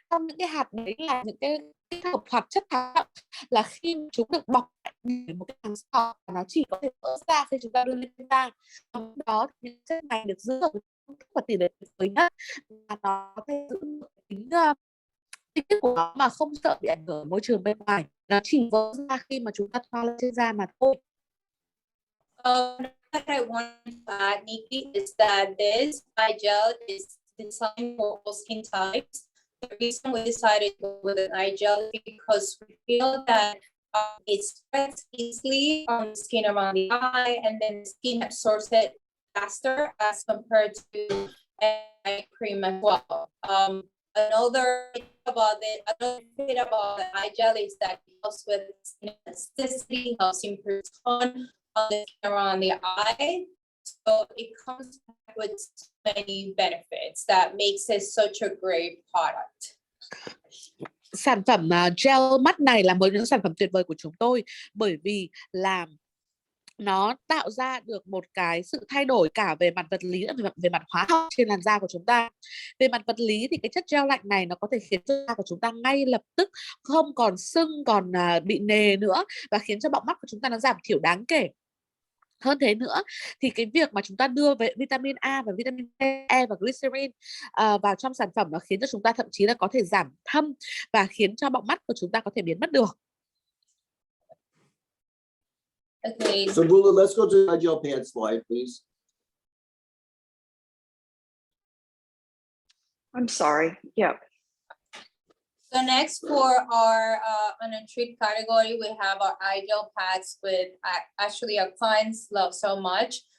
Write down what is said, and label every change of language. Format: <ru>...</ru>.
<vi>Trong những cái hạt đấy là những cái hợp hoạt chất khá đậm, là khi chúng được bọc một cái hàng sọ, nó chỉ có thể vỡ ra khi chúng ta đưa lên da. Trong đó những chất này được giữ ở và tỷ lệ tuyệt vời nhất, và nó có thể giữ tính tích cực của nó mà không sợ bị ảnh hưởng môi trường bên ngoài. Nó chỉ vỡ ra khi mà chúng ta thoa lên trên da mà thôi.</vi> <en>What I want to add, Nikki, is that this eye gel is designed for all skin types. The reason we decided to go with an eye gel is because we feel that it spreads easily on the skin around the eye, and then the skin absorbs it faster as compared to eye cream as well. Another thing about the eye gel is that it helps with skin elasticity, helps improve tone on the skin around the eye. So it comes back with so many benefits that makes it such a great product.</en> <vi>Sản phẩm gel mắt này là một trong những sản phẩm tuyệt vời của chúng tôi, bởi vì là nó tạo ra được một cái sự thay đổi cả về mặt vật lý và về mặt hóa học trên làn da của chúng ta. Về mặt vật lý thì cái chất gel lạnh này nó có thể khiến cho da của chúng ta ngay lập tức không còn sưng, còn bị nề nữa, và khiến cho bọng mắt của chúng ta nó giảm thiểu đáng kể. Hơn thế nữa thì cái việc mà chúng ta đưa về vitamin A và vitamin E và glycerin vào trong sản phẩm, nó khiến cho chúng ta thậm chí là có thể giảm thâm và khiến cho bọng mắt của chúng ta có thể biến mất được.</vi> <en>Okay. So Bula, let's go to the gel pad slide, please. I'm sorry. Yep. So next for our untreated category, we have our eye gel pads, with actually our clients love so much.</en>